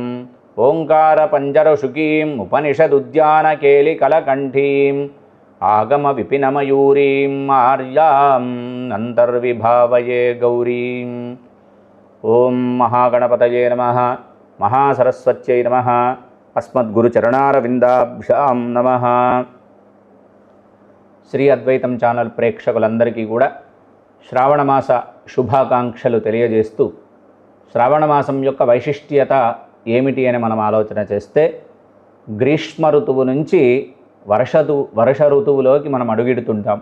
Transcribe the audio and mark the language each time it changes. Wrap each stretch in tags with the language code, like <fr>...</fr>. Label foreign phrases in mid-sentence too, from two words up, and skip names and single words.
<sa>ओङ्कारपञ्जरशुकीम् उपनिषदुद्यानकेलिकलकण्ठीम् आगमविपिनमयूरीम् आर्याम् अन्तर्विभावये गौरीम्। ओं महागणपतये नमः। महासरस्वत्यै नमः। अस्मद्गुरुचरणारविन्दाभ्यां नमः।</sa> <te>శ్రీ అద్వైతం ఛానల్ ప్రేక్షకులందరికీ కూడా శ్రావణమాస శుభాకాంక్షలు తెలియజేస్తూ శ్రావణమాసం యొక్క వైశిష్ట్యత ఏమిటి అని మనం ఆలోచన చేస్తే గ్రీష్మ ఋతువు నుంచి వర్ష ఋతువులోకి మనం అడుగిడుతుంటాం.</te>